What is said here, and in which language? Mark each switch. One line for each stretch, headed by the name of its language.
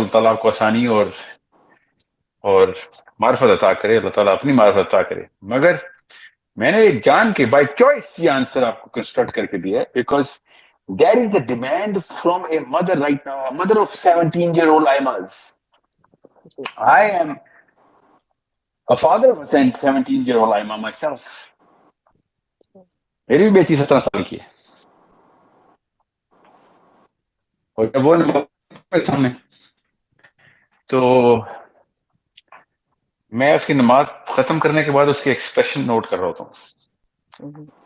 Urdu: اللہ تعالیٰ کو آسانی اور معرفت عطا کرے، اللہ تعالیٰ اپنی معرفت عطا کرے. مگر میں نے جان کے
English: by choice
Urdu: یہ
English: answer
Urdu: آپ کو
English: construct
Urdu: کر کے دیا ہے،
English: Because there is the demand from a mother right now, a mother of 17-year-old Aimas. I am A father of a 17-year-old I am myself.
Urdu: میری بھی بیٹی 17 سال کی ہے، اور جب وہ میرے سامنے تو میں اس کی نماز ختم کرنے کے بعد اس کے ایکسپریشن نوٹ کر رہا ہوتا ہوں.